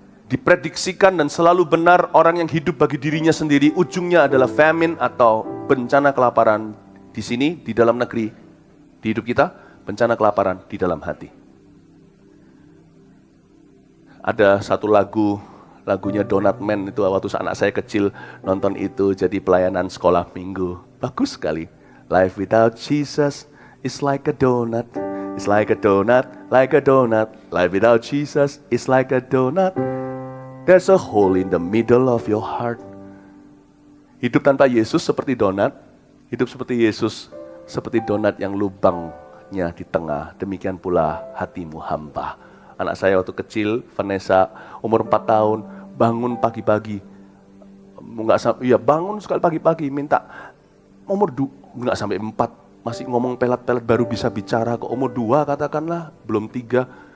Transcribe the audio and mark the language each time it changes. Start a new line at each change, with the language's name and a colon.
Indonesian: Diprediksikan dan selalu benar, orang yang hidup bagi dirinya sendiri, ujungnya adalah famine atau bencana kelaparan. Di sini, di dalam negeri, di hidup kita, bencana kelaparan di dalam hati. Ada satu lagunya Donut Man itu, waktu anak saya kecil nonton itu, jadi pelayanan sekolah minggu. Bagus sekali.
English: Life without Jesus is like a donut. It's like a donut, like a donut. Life without Jesus is like a donut. There's a hole in the middle of your heart.
Indonesian: Hidup tanpa Yesus seperti donat. Hidup seperti Yesus seperti donat yang lubangnya di tengah. Demikian pula hatimu hampa. Anak saya waktu kecil, Vanessa, umur 4 tahun, bangun pagi-pagi. Bangun sekali pagi-pagi, minta nggak sampai 4, masih ngomong pelat-pelat, baru bisa bicara. Ke umur 2 katakanlah, belum 3.